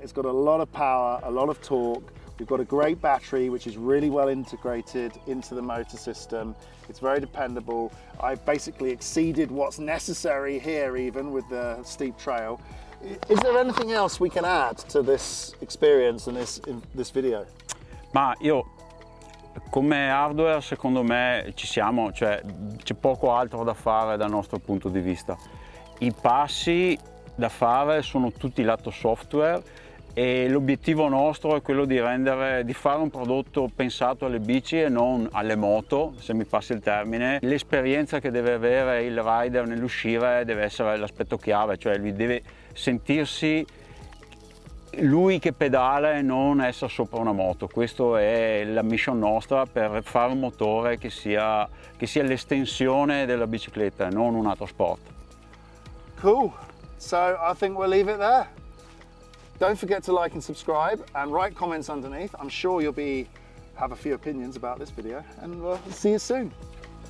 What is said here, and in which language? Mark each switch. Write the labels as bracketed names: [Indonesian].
[English] It's got a lot of power, a lot of torque. We've got a great battery, which is really well integrated into the motor system. It's very dependable. I've basically exceeded what's necessary here, even with the steep trail. Is there anything else we can add to this experience and this video? [Italian] Ma io, come hardware, secondo me ci siamo, cioè c'è poco altro da fare dal nostro punto di vista. I passi da fare sono tutti lato software e l'obiettivo nostro è quello di fare un prodotto pensato alle bici e non alle moto, se mi passi il termine. L'esperienza che deve avere il rider nell'uscire deve essere l'aspetto chiave, cioè lui deve sentirsi lui che pedala e non essere sopra una moto. Questa è la mission nostra per fare un motore che sia l'estensione della bicicletta e non un altro sport. [English] Cool. So I think we'll leave it there. Don't forget to like and subscribe and write comments underneath. I'm sure you'll have a few opinions about this video, and we'll see you soon.